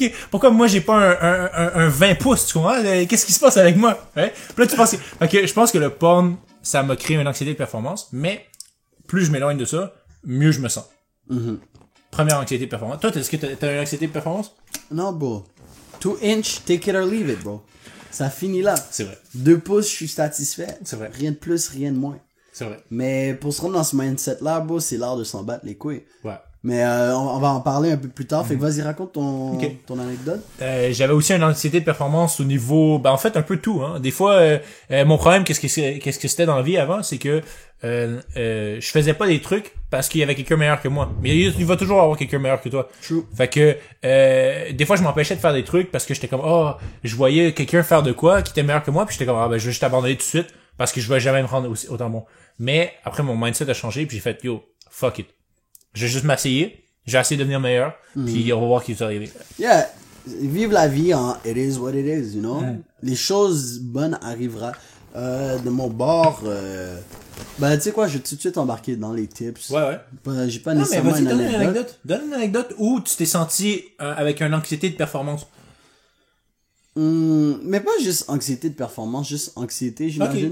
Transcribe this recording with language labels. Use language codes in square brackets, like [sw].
[fr] Pourquoi moi, j'ai pas un 20 pouces? Tu comprends? Qu'est-ce qui se passe avec moi? Ouais? Puis là, tu penses... Ok, je pense que le porn, ça m'a créé une anxiété de performance, mais plus je m'éloigne de ça, mieux je me sens. Première anxiété de performance. Toi, est-ce que t'as une anxiété de performance? Non, bro. [en] 2 inch, take it or leave it, bro. [fr] Ça finit là. C'est vrai. 2 pouces, je suis satisfait. C'est vrai. Rien de plus, rien de moins. C'est vrai. Mais pour se rendre dans ce mindset-là, bro, c'est l'art de s'en battre les couilles. Ouais. Mais on va en parler un peu plus tard. Fait que vas-y, raconte ton anecdote. J'avais aussi une anxiété de performance au niveau, en fait un peu tout, hein. Des fois, mon problème, qu'est-ce que c'était dans la vie avant, c'est que je faisais pas des trucs parce qu'il y avait quelqu'un meilleur que moi. Mais il va toujours avoir quelqu'un meilleur que toi. [en] True. [fr] Fait que des fois je m'empêchais de faire des trucs parce que j'étais comme je voyais quelqu'un faire de quoi qui était meilleur que moi, puis j'étais comme je vais juste abandonner tout de suite parce que je vais jamais me rendre autant bon. Mais après mon mindset a changé, puis j'ai fait [en] fuck it. [fr] Je vais juste m'essayer, j'ai essayé de devenir meilleur, puis on va voir ce qui va arriver. [en] Yeah. [fr] Vive la vie en [en] it is what it is, you know. [fr] Les choses bonnes arriveront. De mon bord, tu sais quoi, je vais tout de suite embarquer dans les tips. Ouais. J'ai pas Non, mais nécessairement vas-y, une donne une anecdote. anecdote. Donne une anecdote où tu t'es senti avec une anxiété de performance. Mais pas juste anxiété de performance, juste anxiété, j'imagine.